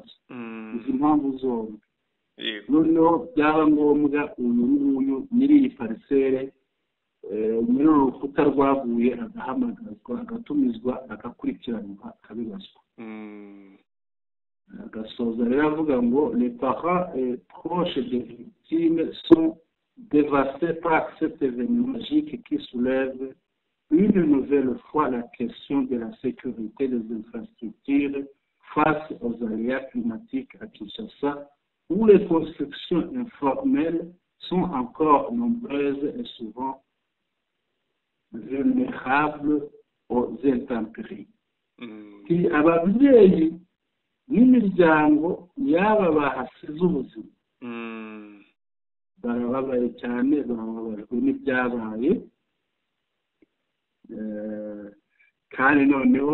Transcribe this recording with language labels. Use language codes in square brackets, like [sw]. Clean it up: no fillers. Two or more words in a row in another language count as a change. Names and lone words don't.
[rw] Izi mpamvu zombi. Noneho byaba ngombwa uyu nguyu nyiri iyi parisere, nyiri urukuta rwaguye agahamagazwa, agatumizwa, agakurikiranwa, akabibazwa. Agasoza rero avuga ngo [fr] les parents et proches des victimes sont dévastés par cet événement magique qui soulève une nouvelle fois la question de la sécurité des infrastructures face aux aléas climatiques à Kinshasa, où les constructions informelles sont encore nombreuses et souvent vulnérables aux intempéries. [rw] Ababyeyi n'imiryango yaba bahasize ubuzima barababaye cyane, barababajwe n'ibyabaye, kandi noneho